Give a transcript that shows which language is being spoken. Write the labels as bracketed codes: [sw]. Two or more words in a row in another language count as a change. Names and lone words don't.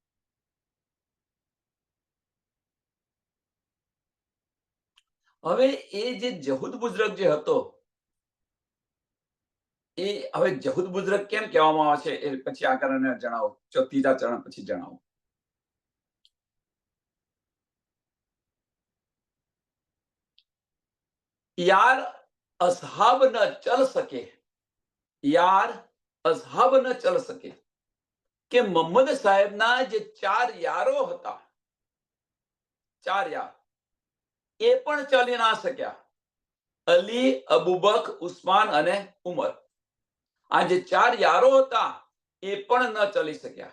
[gu] હવે એ જે જહૂદ બુઝુર્ગ જે હતો એ હવે જહૂદ બુઝુર્ગ કેમ કહેવામાં આવે છે એ પછી આગળ જણાવો, ત્રીજા ચરણ પછી જણાવો। [hi] यार असहाब न चल सके, यार असहाब न चल सके [gu] કે મોહમ્મદ સાહેબના જે ચાર યારો હતા, ચાર યાર એ પણ ચાલી ના શક્યા। અલી, અબુબક, ઉસ્માન અને ઉમર. આ જે 4 યારો હતા એ પણ ન ચાલી શક્યા.